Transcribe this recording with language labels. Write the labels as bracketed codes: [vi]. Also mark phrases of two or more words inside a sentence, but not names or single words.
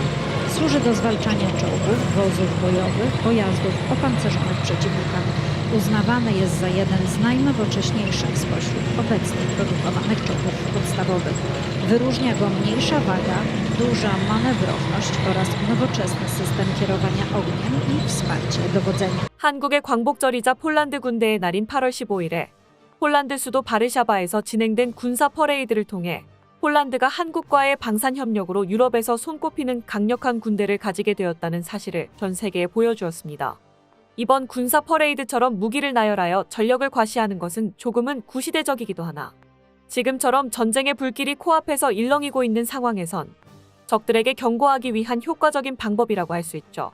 [pl] Służy do zwalczania czołgów, wozów bojowych, pojazdów opancerzonych przeciwnika. Uznawany jest za jeden z najnowocześniejszych spośród obecnie produkowanych czołgów podstawowych. Wyróżnia go mniejsza waga, duża manewrowność oraz nowoczesny system kierowania ogniem i wsparcie dowodzenia. [ko] 한국의 광복절이자 폴란드 군대의 날인 8월 15일에 폴란드 수도 바르샤바에서 진행된 군사 퍼레이드를 통해 폴란드가 한국과의 방산 협력으로 유럽에서 손꼽히는 강력한 군대를 가지게 되었다는 사실을 전 세계에 보여주었습니다. 이번 군사 퍼레이드처럼 무기를 나열하여 전력을 과시하는 것은 조금은 구시대적이기도 하나 지금처럼 전쟁의 불길이 코앞에서 일렁이고 있는 상황에선 적들에게 경고하기 위한 효과적인 방법이라고 할 수 있죠.